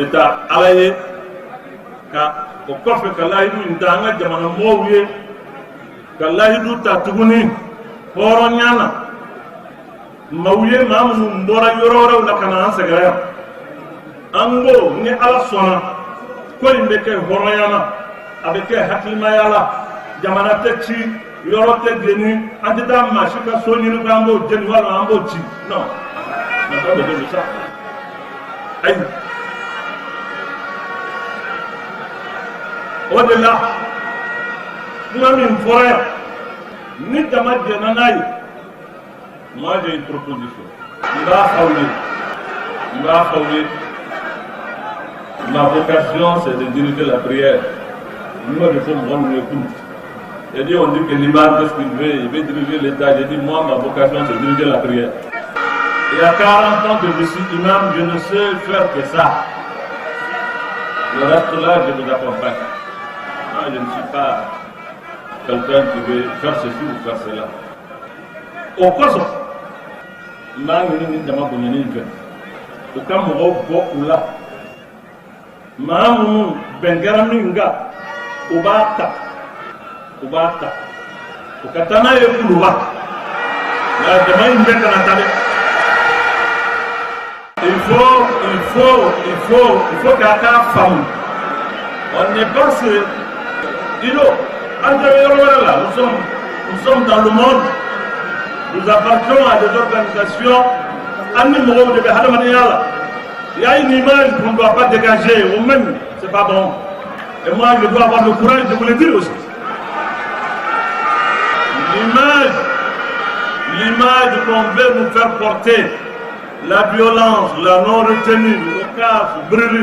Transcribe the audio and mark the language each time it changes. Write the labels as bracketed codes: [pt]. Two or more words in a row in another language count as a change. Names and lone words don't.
[bm] ta ala ye ka o kɔfɛ ka layidu in ta an ka jamana mɔgɔw ye ka layidu ta tuguni hɔrɔnya na maaw ye maa minnu bɔra yɔrɔ wɛrɛw la ka na an sɛgɛrɛ yan an ko ni ala sɔnna ko in bɛ kɛ hɔrɔnya na a bɛ kɛ hakilimaya la jamana tɛ ci yɔrɔ tɛ jeni an tɛ taa maa si ka so ɲini ko an b'o jeni walima an b'o ci non nafa bɛ kɛ sa ayi o de la kuma min fɔra yan ni jama jɛna n'a ye [fr] moi j'ai une proposition ma vocation c'est de diriger la prière moi je fais mon écoute j'ai dit on dit que l'imam qu'est-ce qu'il veut il veut diriger l'état j'ai dit moi ma vocation c'est de diriger la prière il y a 40 ans que je suis imam je ne sais faire que ça le reste là je vous accompagne moi je ne suis pas quelqu'un qui veut faire ceci ou faire cela [bm] au kosɔn n b'a ɲini ni jama bonyani fɛ u ka mɔgɔw bɔ u la maa minnu bɛn kɛra min kan u b'a ta u ka taa n'a ye Kuluba nka jama in bɛɛ kana taa dɛ [fr] il faut [bm] k'a k'a faamu [fr] on n'est pas ce Dido [bm] an tɛ yɔrɔ wɛrɛ la [fr] nous sommes dans le monde. Nous appartenons à des organisations. Il y a une image qu'on ne doit pas dégager. Au même, c'est pas bon. Et moi, je dois avoir le courage de vous le dire aussi. L'image qu'on veut nous faire porter, la violence, la non-retenue, le casse, brûler.